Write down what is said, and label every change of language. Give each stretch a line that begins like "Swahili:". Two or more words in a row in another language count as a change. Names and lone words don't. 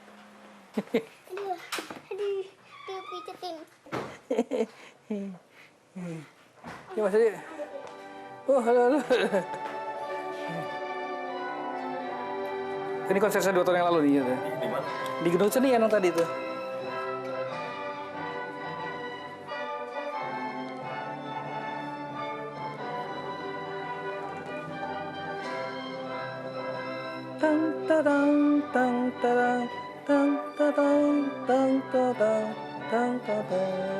Indonesian: Aduh, dipijetin. Ya Mas aja. Oh, halo. Ini konser saya 2 tahun yang lalu nih. Gitu. Di mana? Di Gedung Seni yang tadi itu. Tang tadang tang tadang tang tadang tang tadang tang tadang